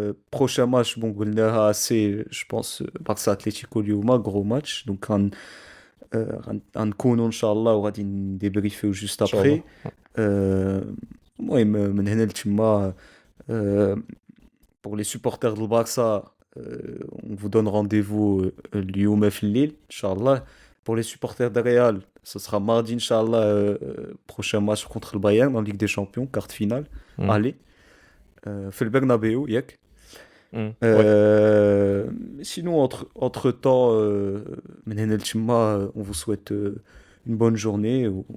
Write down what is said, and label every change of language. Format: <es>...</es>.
<fr>Prochain match, bon,</fr> <ar>قلناها</ar> <fr>assez, je pense, Barça Atlético</fr> <ar>اليوم,</ar> <fr>gros match. Donc,</fr> <ar>غنكونوا إن شاء الله وغادي نديبريفيو</ar> <fr>juste</fr> <ar>Inch'Allah.</ar> <fr>après.</fr> <ar>المهم من هنا لتما</ar> <fr>pour les supporters de Barça, on vous donne rendez-vous</fr> <ar>اليوم في الليل إن شاء الله.</ar> <fr>Pour les supporters de Real, ce sera mardi</fr> <ar>إن شاء الله,</ar> <fr>prochain match contre le Bayern en Ligue des Champions, quart finale. Hmm. Allez,</fr> <ar>في البرنابيو ياك.</ar> <fr>Hmm. Ouais, Sinon, entre-temps,</fr> <ar>من هنا لتما,</ar> <fr>on vous souhaite une bonne journée.</fr>